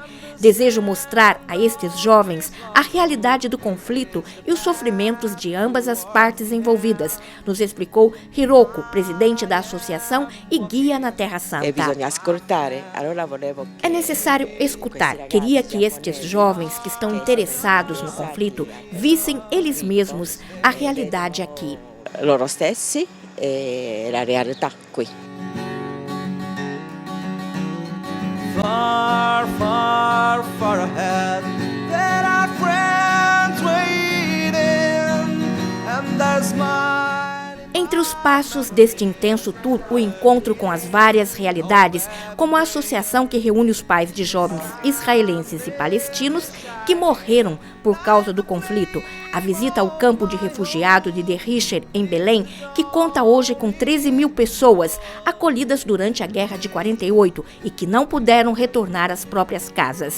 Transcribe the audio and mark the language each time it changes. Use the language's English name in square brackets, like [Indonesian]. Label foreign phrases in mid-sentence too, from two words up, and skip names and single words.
[Portuguese] Desejo mostrar a estes jovens a realidade do conflito e os sofrimentos de ambas as partes envolvidas, nos explicou Hiroko, presidente da associação e guia na Terra Santa. É necessário escutar. Queria que estes jovens que estão interessados no conflito vissem eles mesmos a realidade aqui. [Italian] Loro stessi e la realtà qui. [English] Far, far, far ahead, there are friends waiting, and there's mine. [Portuguese] Entre os passos deste intenso tour, o encontro com as várias realidades, como a associação que reúne os pais de jovens israelenses e palestinos que morreram por causa do conflito, a visita ao campo de refugiado de Derrisher, em Belém, que conta hoje com 13 mil pessoas acolhidas durante a Guerra de 48 e que não puderam retornar às próprias casas.